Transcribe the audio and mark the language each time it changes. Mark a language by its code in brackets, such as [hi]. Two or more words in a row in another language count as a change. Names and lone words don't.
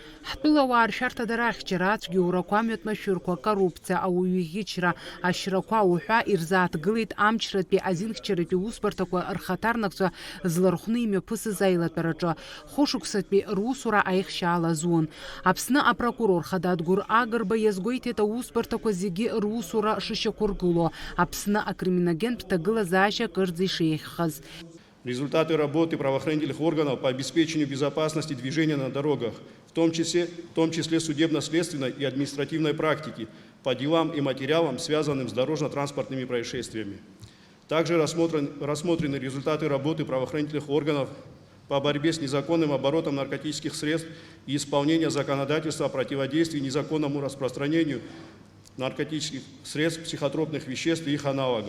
[ab] Ҳтәылауаа ршәарҭадара ахьчара ацәгьоурақәа, амҩатәмашәырқәа, коррупциа, ауаҩыӷьычра, ашьрақәа уҳәа ирзааҭгылеит амчратәи азинхьчаратәи усбарҭақәа рхаҭарнакцәа злархәны имҩаԥысыз аилатәараҿы. Хәышықәсатәи русура аихшьаала зун. Аԥсны апрокурор Хададгәыр Агрба иазгәеиҭеит аусбарҭақәа зегьы русура шышьақәыргыло, Аԥсны акриминогентә ҭагылазаашьа кырӡа ишеиӷьхаз. [ru] Результаты работы правоохранительных органов по обеспечению безопасности движения на дорогах, в том числе судебно-следственной и административной практики, по делам и материалам, связанным с дорожно-транспортными происшествиями. Также рассмотрены результаты работы правоохранительных органов по борьбе с незаконным оборотом наркотических средств и исполнения законодательства о противодействии незаконному распространению наркотических средств, психотропных веществ и их аналогов.